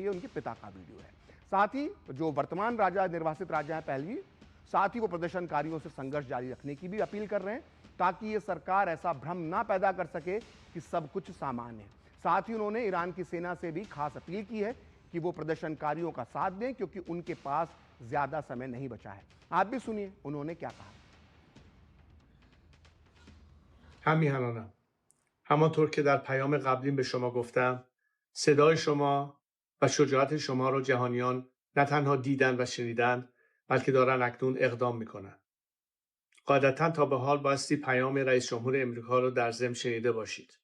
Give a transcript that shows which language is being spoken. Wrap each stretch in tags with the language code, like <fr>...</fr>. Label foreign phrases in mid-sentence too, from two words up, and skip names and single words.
<hi>ये उनके पिता का वीडियो है। साथ ही जो वर्तमान राजा निर्वासित राजा हैं पहलवी, साथ ही वो प्रदर्शनकारियों से संघर्ष जारी रखने की भी अपील कर रहे हैं ताकि ये सरकार ऐसा भ्रम ना पैदा कर सके कि सब कुछ सामान्य है। साथ ही उन्होंने ईरान की सेना से भी खास अपील की है कि वो प्रदर्शनकारियों का साथ दें क्योंकि उनके पास ज्यादा समय नहीं बचा है। आप भी सुनिए उन्होंने क्या कहा।</hi> <fa>همیهنانم همانطور که در پیام قبلیم به شما گفتم صدای شما و شجاعت شما را جهانیان نه تنها دیدن و شنیدن بلکه دارن اکنون اقدام میکنن. قاعدتا تا به حال بایستی پیام رئیس جمهور امریکا رو در ضمن شنیده باشید.</fa>